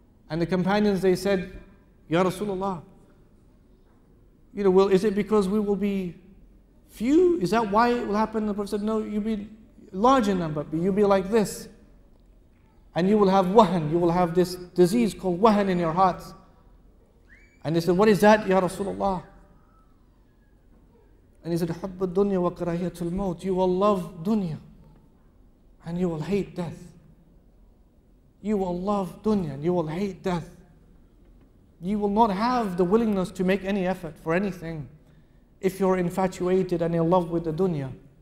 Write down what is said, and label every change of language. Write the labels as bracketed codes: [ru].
[en] And the companions, they said, Ya Rasulullah, is it because we will be few? Is that why it will happen? The Prophet said, no, you'll be large in number, but you'll be like this. And you will have wahan, you will have this disease called wahan in your hearts. And they said, what is that, Ya Rasulullah? And he said, [ar] حُبُّ الدُّنْيَا وَكَرَاهِيَةُ الْمَوْتِ. [en] You will love dunya and you will hate death. You will love dunya and you will hate death. You will not have the willingness to make any effort for anything if you're infatuated and in love with the dunya.